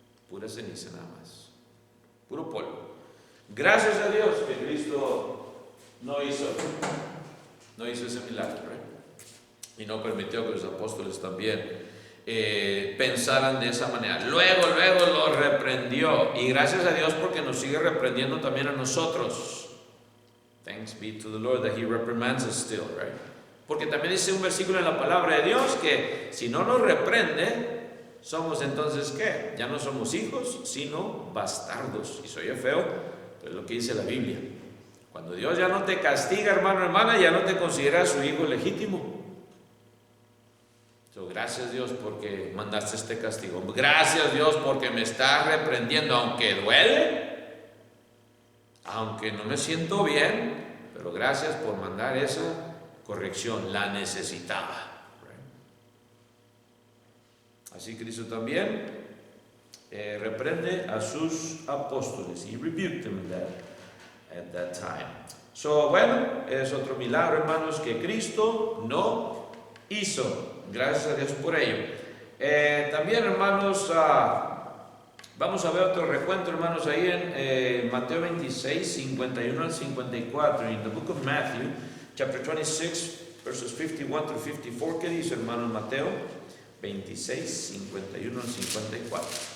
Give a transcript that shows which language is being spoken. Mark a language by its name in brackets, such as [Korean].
[Spanish] Pura ceniza nada más. Puro polvo. Gracias a Dios que Cristo no hizo ese milagro, ¿right? Y no permitió que los apóstoles también pensaran de esa manera. Luego lo reprendió. Y gracias a Dios porque nos sigue reprendiendo también a nosotros. [English] Thanks be to the Lord that He reprimands us still, right? [Spanish] Porque también dice un versículo en la palabra de Dios que si no nos reprende, somos entonces ¿qué? Ya no somos hijos, sino bastardos. Y se oye feo, pero es lo que dice la Biblia. Cuando Dios ya no te castiga, hermano, hermana, ya no te considera su hijo legítimo. Gracias Dios porque mandaste este castigo. Gracias Dios porque me estás reprendiendo, aunque duele, aunque no me siento bien, pero gracias por mandar esa corrección, la necesitaba. Así Cristo también reprende a sus apóstoles. [English] He rebuked them at that time. [Spanish] Bueno, es otro milagro, hermanos, que Cristo no hizo. Gracias a Dios por ello. También, hermanos, vamos a ver otro recuento, hermanos, ahí en Mateo 26, 51 al 54. [English] In the book of Matthew, chapter 26, verses 51 through 54. [Spanish] ¿Qué dice, hermanos, Mateo 26, 51 al 54?